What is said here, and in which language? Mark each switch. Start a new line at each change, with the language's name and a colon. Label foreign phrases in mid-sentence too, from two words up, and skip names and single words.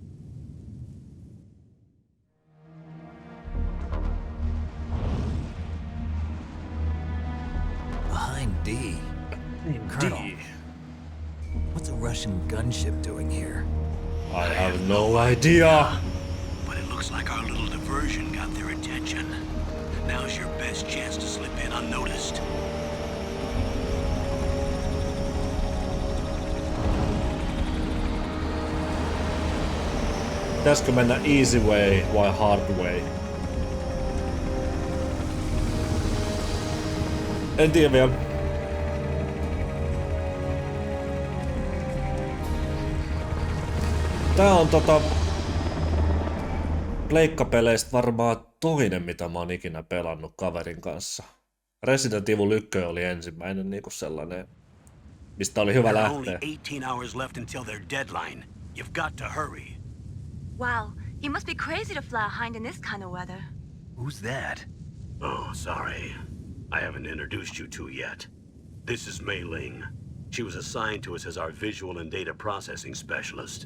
English: Behind D. Colonel, what's a Russian gunship doing here? I have no idea. But it looks like our little diversion got their attention. Now's your best chance to slip in unnoticed.
Finnish: Pitäisikö mennä
English: easy way
Finnish: vai
English: hard way?
Finnish: En tiedä vielä. Tää on pleikkapeleistä varmaan toinen, mitä mä oon ikinä pelannut kaverin kanssa. Resident Evil 1 oli ensimmäinen niinku sellainen, mistä oli hyvä
English: There are only
Finnish: lähteä.
English: 18 hours left until their deadline. You've got to hurry. Wow, he must be crazy to fly a hind in this kind of weather. Who's that? Oh, sorry. I haven't introduced you to yet. This is Mei Ling. She was assigned to us as our visual and data processing specialist.